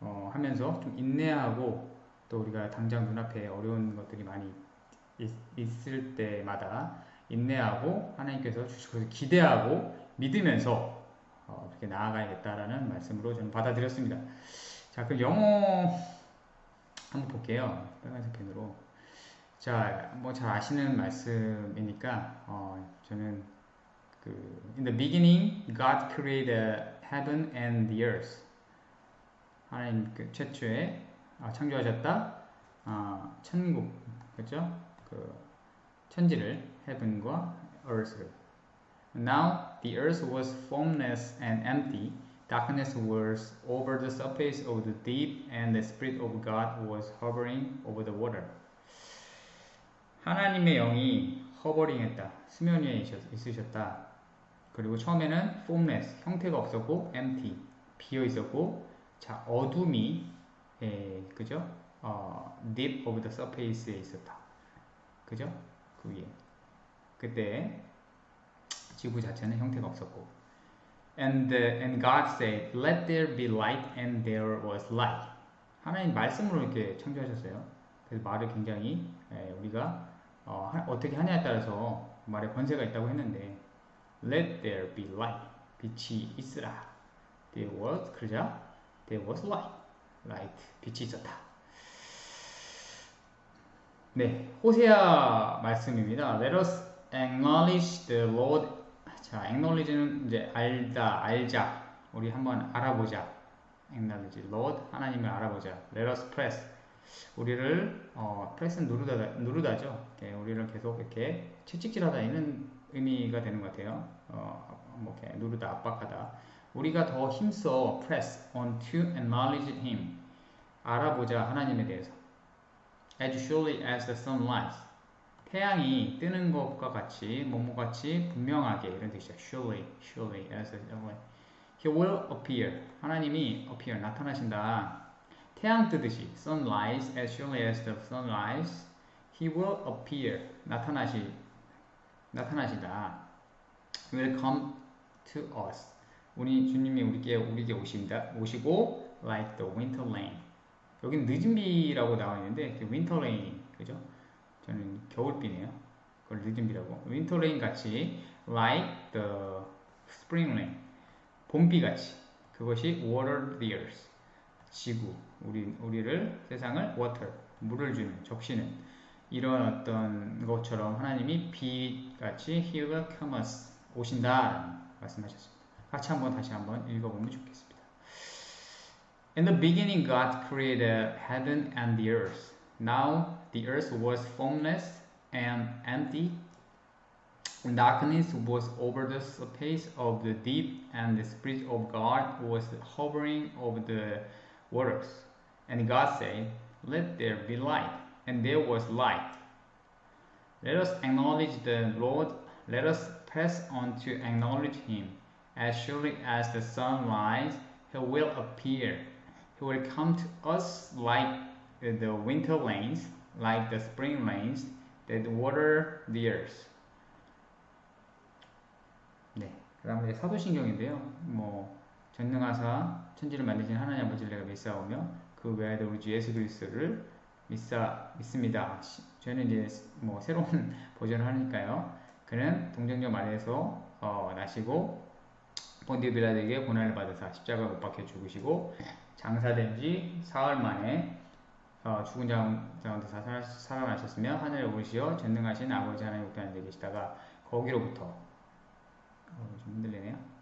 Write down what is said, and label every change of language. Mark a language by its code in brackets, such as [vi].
[ko] 하면서 좀 인내하고, 또 우리가 당장 눈앞에 어려운 것들이 많이 있을 때마다 인내하고 하나님께서 주실 것을 기대하고 믿으면서 이렇게 나아가야겠다라는 말씀으로 저는 받아들였습니다. 자, 그럼 영어 한번 볼게요. 빨간색 펜으로. 자, 뭐 잘 아시는 말씀이니까 저는 [en] In the beginning, God created heaven and the earth. [ko] 하나님 최초에 창조하셨다. 천국, 그렇죠? 천지를, heaven과 earth를. [en] Now the earth was formless and empty. Darkness was over the surface of the deep, and the Spirit of God was hovering over the water. [ko] 하나님의 영이 허버링했다. 수면 위에 있으셨다. 그리고 처음에는 formless, 형태가 없었고, empty, 비어 있었고, 자, 어둠이, 그죠? [en] deep of the surface에 있었다. [ko] 그죠? 그 위에. 그때 지구 자체는 형태가 없었고. [en] And God said, let there be light, and there was light. [ko] 하나님 말씀으로 이렇게 창조하셨어요. 그래서 말을 굉장히 우리가 어떻게 하냐에 따라서 말에 권세가 있다고 했는데, [en] let there be light. [ko] 빛이 있으라. [en] There was, [ko] 그러자 [en] there was light. [ko] light, 빛이 있었다. 네, 호세아 말씀입니다. [en] Let us acknowledge the Lord. [ko] 자, acknowledge는 이제 알다, 알자. 우리 한번 알아보자. acknowledge, Lord, 하나님을 알아보자. [en] Let us press. [ko] 우리를 press는 누르다죠. 네, 우리를 계속 이렇게 채찍질하다, 이런 의미가 되는 것 같아요. 뭐 이렇게 누르다, 압박하다. 우리가 더 힘써 [en] press on to acknowledge Him. [ko] 알아보자, 하나님에 대해서. [en] As surely as the sun rises. [ko] 태양이 뜨는 것과 같이, 뭐뭐같이 분명하게, 이런 뜻이죠. [en] Surely as the sun rises. He will appear. [ko] 하나님이 appear, 나타나신다. 태양 뜨듯이, [en] sunrise, as surely as the sun rises. He will appear. [ko] 나타나시다. [en] Will come to us. [ko] 우리 주님이 우리에게 오시고, [en] like the winter rain. [ko] 여기는 늦은 비라고 나와 있는데, winter rain, 그죠? 저는 겨울비네요. 그걸 늦은 비라고. winter rain 같이, [en] like the spring rain. [ko] 봄비 같이. [en] 그것이 water the earth. [ko] 지구, 우리를, 세상을 water, 물을 주는, 적시는, 이런 어떤 것처럼 하나님이 비같이 [en] He will come us, [ko] 오신다 말씀하셨습니다. 다시 한번 읽어보면 좋겠습니다. [en] In the beginning, God created heaven and the earth. Now the earth was formless and empty. Darkness was over the surface of the deep, and the Spirit of God was hovering over the waters. And God said, let there be light. And there was light. Let us acknowledge the Lord. Let us press on to acknowledge Him. As surely as the sun rises, He will appear. He will come to us like the winter rains, like the spring rains that water the earth. [ko] 네, 그다음 이제 사도신경인데요. 뭐 전능하사 천지를 만드신 하나님 아버지를 내가 믿사오며 그 외에도 우리 주 예수 그리스도를 믿습니다. 저는 이제 뭐 새로운 버전을 하니까요. 그는 동정녀 마리아에서 나시고 본디오 빌라도에게 고난을 받으사 십자가에 못 박혀 죽으시고 장사된 지 사흘 만에 죽은 자 가운데 살아나셨으며 하늘에 오르시어 전능하신 아버지 하나님 우편에 앉아 계시다가 거기로부터 좀 흔들리네요.